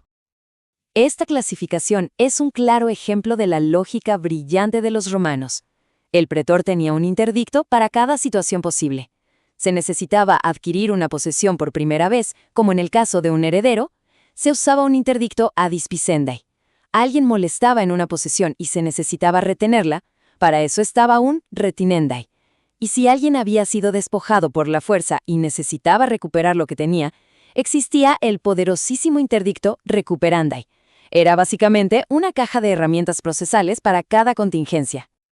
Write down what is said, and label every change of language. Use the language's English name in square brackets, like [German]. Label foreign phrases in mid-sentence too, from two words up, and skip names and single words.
[Spanish] Esta clasificación es un claro ejemplo de la lógica brillante de los romanos. El pretor tenía un interdicto para cada situación posible. Se necesitaba adquirir una posesión por primera vez, como en el caso de un heredero, se usaba un interdicto [Latin] ad dispiscendae. [Spanish] Alguien molestaba en una posesión y se necesitaba retenerla, para eso estaba un retinendae. Y si alguien había sido despojado por la fuerza y necesitaba recuperar lo que tenía, existía el poderosísimo interdicto recuperandae. Era básicamente una caja de herramientas procesales para cada contingencia.